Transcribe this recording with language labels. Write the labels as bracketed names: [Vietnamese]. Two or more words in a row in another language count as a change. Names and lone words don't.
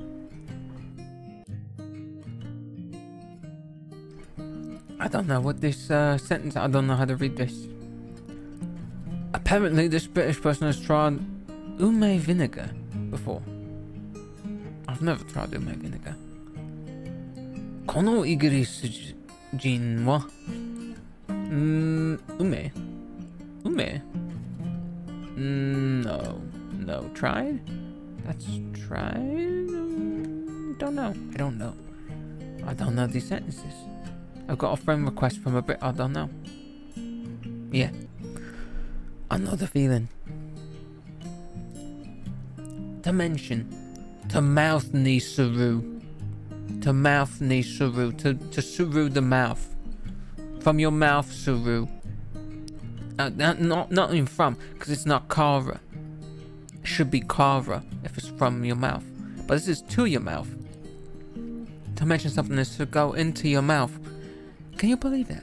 [English] I don't know what this sentence. I don't know how to read this. Apparently, this British person has tried ume vinegar before. I've never tried ume vinegar. [Japanese] このイギリス人は梅 [English] No. Tried? That's tried? Don't know. I don't know. I don't know these sentences. I've got a friend request from a Brit. I don't know. Yeah. I know the feeling. To mention. To mouth [Japanese] にする. [English] To mouth [Japanese] にする. [English] To suru the mouth. From your mouth, suru. Not in from, because it's not kara. It should be kara if it's from your mouth. But this is to your mouth. To mention something is to go into your mouth. Can you believe that?